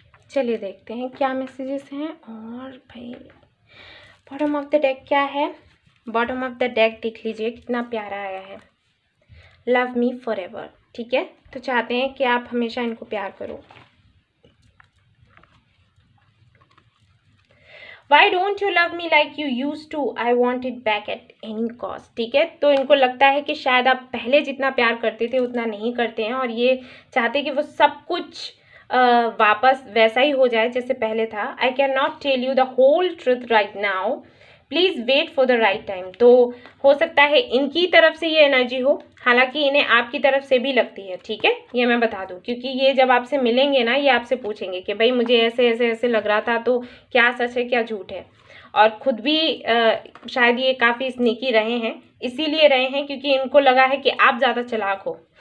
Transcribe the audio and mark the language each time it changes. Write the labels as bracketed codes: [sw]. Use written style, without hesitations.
[hi] चलिए देखते हैं क्या मैसेजेस हैं। और भाई बॉटम ऑफ द डेक क्या है? बॉटम ऑफ द डेक देख लीजिए कितना प्यारा आया है, लव मी फॉर एवर। ठीक है, तो चाहते हैं कि आप हमेशा इनको प्यार करो। [en] Why don't you love me like you used to? I want it back at any cost। [hi] ठीक है, तो इनको लगता है कि शायद आप पहले जितना प्यार करते थे उतना नहीं करते हैं, और ये चाहते हैं कि वो सब कुछ वापस वैसा ही हो जाए जैसे पहले था। [en] I cannot tell you the whole truth right now, please wait for the right time. [hi] तो हो सकता है इनकी तरफ से ये एनर्जी हो, हालांकि इन्हें आपकी तरफ से भी लगती है। ठीक है, ये मैं बता दूं, क्योंकि ये जब आपसे मिलेंगे ना, ये आपसे पूछेंगे कि भाई मुझे ऐसे ऐसे ऐसे लग रहा था, तो क्या सच है क्या झूठ है। और खुद भी शायद ये काफ़ी स्नीकी रहे हैं, इसीलिए रहे हैं क्योंकि इनको लगा है कि आप ज़्यादा चालाक हो।